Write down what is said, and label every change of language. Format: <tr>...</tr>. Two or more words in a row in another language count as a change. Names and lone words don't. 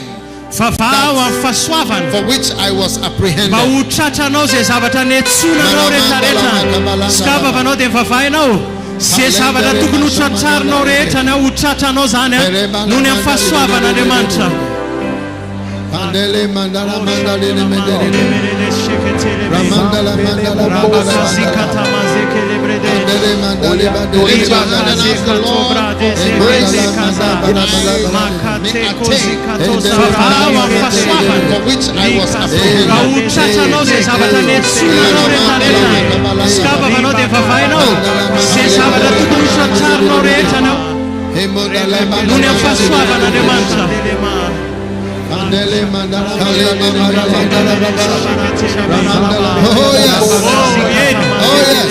<mg>Vavaha ho amin'ny fahasoavana.</mg> <en>for which I was</en> <mg>Mba</mg> <en>apprehended.</en> <mg>ho tratranao zay zavatra niantsonanao rehetrarehetra. Sikafavanao dia mivavaha ianao. Zay zavatra tokony ho tratrarinao rehetra na ho tratranao zany noho ny amin'ny fahasoavan'Andriamanitra. Pandele mandala mandale ne mendele. Ramandala mandala mandala. Pandele mandale mandale.</mg> <en>Lift your hand and ask the Lord for grace I may attain, for which I was apprehended.</en> <mg>Mba ho tratranao zay zavatra niantsonanao rehetrarehetra. Sikafavanao dia mivavaha ianao. Zay zavatra tokony ho tratrarinao rehetra noho ny amin'ny fahasoavan'Andriamanitra. Mandele mandala mandala mandala.</mg> <en>Oh yes. Oh yes.</en>